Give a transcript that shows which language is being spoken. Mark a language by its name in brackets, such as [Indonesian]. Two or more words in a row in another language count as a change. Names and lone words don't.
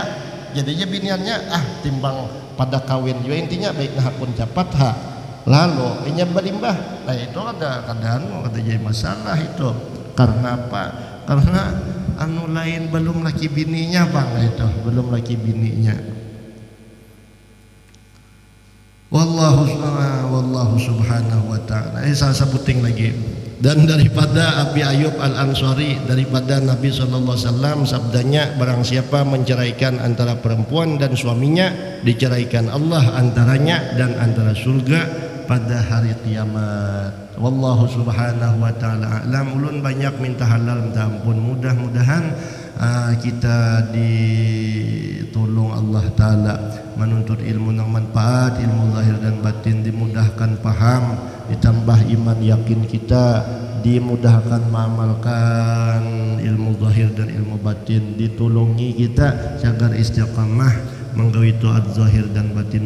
[Banjar] Jadinya biniannya timbang pada kawin juga intinya baik nah pun cepat lalu inya berimbah. Nah itu kada jadi masalah itu. Karena apa? Karena lain belum laki bininya bang, itu belum laki bininya. [Arabic] والله سبحانه وتعالى. [Indonesian] Saya sebutin lagi. Dan daripada Abi Ayyub Al-Ansari, daripada Nabi SAW sabdanya, barang siapa menceraikan antara perempuan dan suaminya, diceraikan Allah antaranya dan antara surga pada hari kiamat. [Arabic] والله سبحانه وتعالى أعلم. [Banjar] Ulun banyak minta halal minta ampun. Mudah-mudahan kita ditolong Allah Ta'ala menuntut ilmu yang manfaat, ilmu lahir dan batin, dimudahkan paham, ditambah iman yakin kita, dimudahkan mengamalkan ilmu zahir dan ilmu batin, ditolongi kita agar istiqamah menggawi taat zahir dan batin.